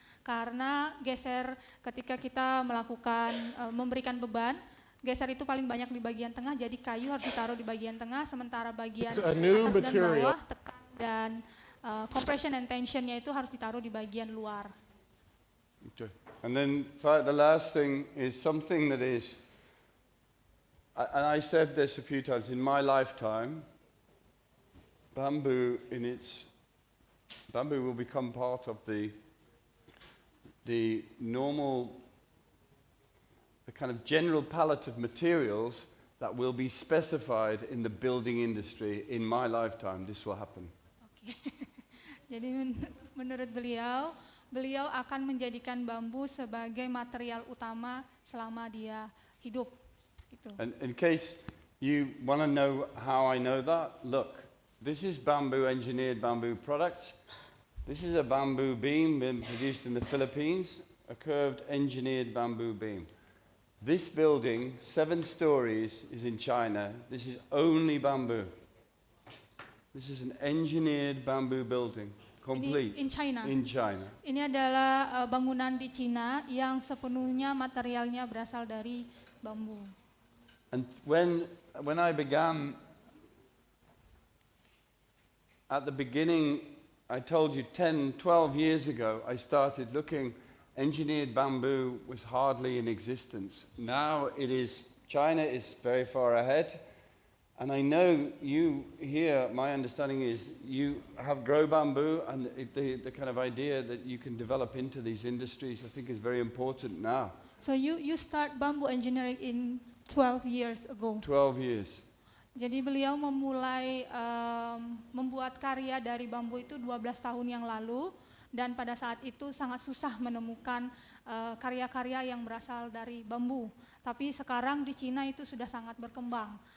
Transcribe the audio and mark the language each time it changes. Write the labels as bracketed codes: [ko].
[id] Karena geser ketika kita melakukan memberikan beban, geser itu paling banyak di bagian tengah, jadi kayu harus ditaruh di bagian tengah, sementara bagian atas dan bawah, tekan dan [en] compression and tensionnya [id] itu harus ditaruh di bagian luar. [en] Okay. And then the last thing is something that is, and I said this a few times, in my lifetime, bamboo will become part of the normal, the kind of general palette of materials that will be specified in the building industry in my lifetime. This will happen. [id] Oke. Jadi menurut beliau akan menjadikan bambu sebagai material utama selama dia hidup. Gitu. [en] And in case you want to know how I know that, look, this is engineered bamboo products. This is a bamboo beam been produced in the Philippines, a curved engineered bamboo beam. This building, 7 stories, is in China. This is only bamboo. This is an engineered bamboo building Complete. In China. In China. [id] Ini adalah bangunan di Cina yang sepenuhnya materialnya berasal dari bambu. [en] And when I began, at the beginning, I told you 10, 12 years ago, I started looking, engineered bamboo was hardly in existence. Now China is very far ahead. And I know you here, my understanding is you grow bamboo, and the kind of idea that you can develop into these industries, I think is very important now. So you start bamboo engineering in 12 years ago. 12 years. [id] Jadi beliau memulai membuat karya dari bambu itu 12 tahun yang lalu, dan pada saat itu sangat susah menemukan karya-karya yang berasal dari bambu. Tapi sekarang di Cina itu sudah sangat berkembang.